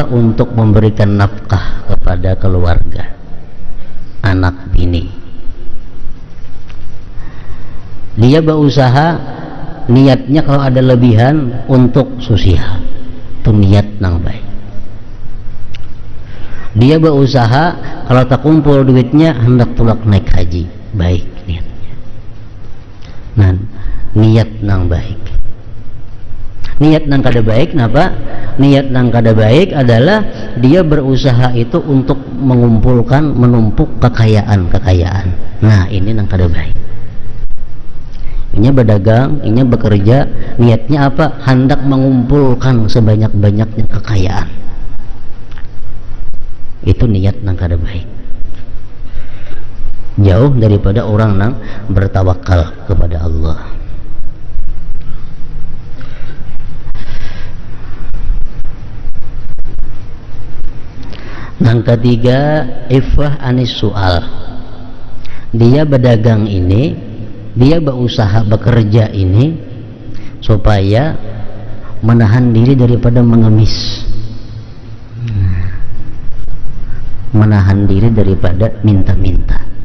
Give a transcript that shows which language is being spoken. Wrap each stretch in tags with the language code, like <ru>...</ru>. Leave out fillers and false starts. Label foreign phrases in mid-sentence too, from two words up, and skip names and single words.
<id>Untuk memberikan nafkah kepada keluarga, anak bini. Dia berusaha niatnya kalau ada lebihan untuk sosial, itu niat nang baik. Dia berusaha kalau tak kumpul duitnya hendak tulak naik haji, baik niatnya. Nah, niat nang baik. Niat nang kada baik napa? Niat nang kada baik adalah dia berusaha itu untuk mengumpulkan, menumpuk kekayaan. Nah, ini nang kada baik. Ini berdagang, ini bekerja, niatnya apa? Hendak mengumpulkan sebanyak-banyaknya kekayaan. Itu niat nang kada baik. Jauh daripada orang nang bertawakal kepada Allah. Yang ketiga,</id> <ar>ifah anis su'al.</ar> <id>Dia berdagang ini, dia berusaha bekerja ini supaya menahan diri daripada mengemis, menahan diri daripada minta-minta.</id>